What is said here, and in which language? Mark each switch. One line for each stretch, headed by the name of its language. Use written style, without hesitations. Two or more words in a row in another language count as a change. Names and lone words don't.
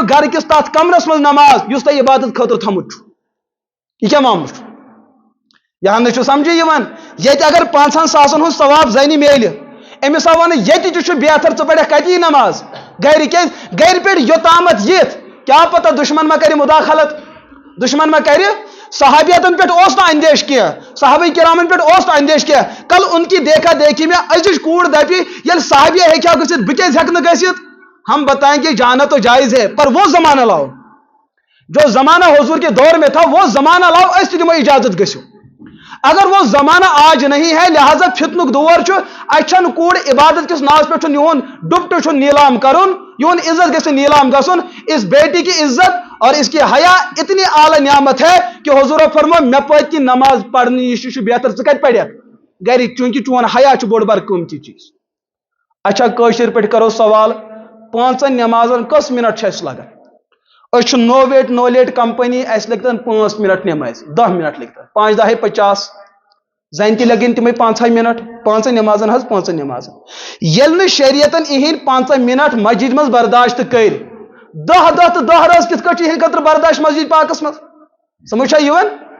Kashmiri: گرٕ کِس تتھ کمرس منٛز نماز یُس تۄہہِ عبادت خٲطرٕ تھوٚمُت چھُ یہِ کیٛاہ معاملہٕ چھُ یہاں نہٕ چھُ سمجھے یِوان ییٚتہِ اگر 500,000 ہُنٛد ثواب زنہِ میلہِ أمِس آو وننہٕ ییٚتہِ تہِ چھُ بہتر ژٕ پرکھ کتی نماز گرِ کیٛازِ گرِ پٮ۪ٹھ یوٚتامتھ یِتھ کیٛاہ پتہ دشمن ما کرِ مداخلت دشمن ما کرِ صحابیتن پٮ۪ٹھ اوس نہٕ اندیش کینٛہہ صحابہ کرامن پٮ۪ٹھ اوس نہٕ اندیش کینٛہہ
Urdu: کل ان کی دیکھا دیکھی میں
Kashmiri: أزِچ کوٗر دپہِ ییٚلہِ صحابیہ ہیٚکہِ ہا گٔژھِتھ بہٕ کیٛازِ ہیٚکہٕ نہٕ گٔژھِتھ
Urdu: ہم بتائیں گے جانا تو جائز ہے پر وہ زمانہ لاؤ جو زمانہ حضور کے دور میں تھا وہ زمانہ لاؤ
Kashmiri: أسۍ تہِ دِمو اجازت گٔژھِو
Urdu: اگر وہ زمانہ آج نہیں ہے
Kashmiri: لہذا فتنک دور چھُ اَتہِ چھنہٕ کوٗر عبادت کس ناوس پٮ۪ٹھ چھُنہٕ یِہُنٛد ڈُپٹہٕ چھُنہٕ نیلام کرُن یِہُنٛد عزت گژھِ نیلام گژھُن
Urdu: اس بیٹی کی عزت اور اس کی حیا اتنی اعلی نعمت ہے کہ
Kashmiri: حضور فرمو مےٚ پٔتۍ کِنۍ نماز پرنہٕ نِش چھُ بہتر ژٕ کتہِ پرکھ گرِ چوٗنٛکہِ چون حیا چھُ بوٚڑ بار قۭمتی چیٖز اچھا کٲشِر پٲٹھۍ کرو سوال 5 نمازن کٔژ منٹ چھِ اَسہِ لگان أسۍ چھِ نو لیٹ کمپنی اَسہِ لگتن 5 منٹ نماز 10 منٹ لگتن 5 10 50 زن تہِ لگن تِمے 5 منٹ 5 نمازن حظ 5 نمازن ییٚلہِ نہٕ شریعتن اِہِنٛدۍ 5 منٹ مسجد منٛز برداشت کٔرۍ 10 دۄہ تہٕ 10 رٲژ کِتھ کٲٹھۍ چھِ یِہِنٛدِ خٲطرٕ برداشت مسجد پاکس منٛز سمجھ چھا یِوان